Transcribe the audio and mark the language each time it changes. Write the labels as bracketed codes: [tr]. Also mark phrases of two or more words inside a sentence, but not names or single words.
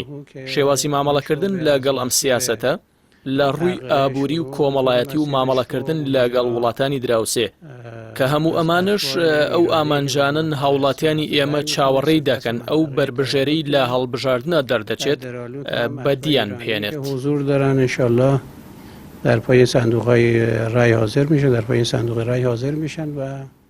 [ckb] شێوازی مامەڵەکردن لەگەڵ ئەم سیاسەتە لە ڕووی ئابووری و کۆمەڵایەتی و مامەڵەکردن لەگەڵ وڵاتانی دراوسێ کە هەموو ئەمانش ئەو ئامانجانن هاوڵاتیانی ئێمە چاوەڕێی دەکەن ئەو بربژێرەی لە هەڵبژاردنە دەردەچێت بەدیان بهێنێت. [fa] حضور دارن انشالله در پای صندوق های رای حاضر میشن، در پای صندوق رای حاضر میشن و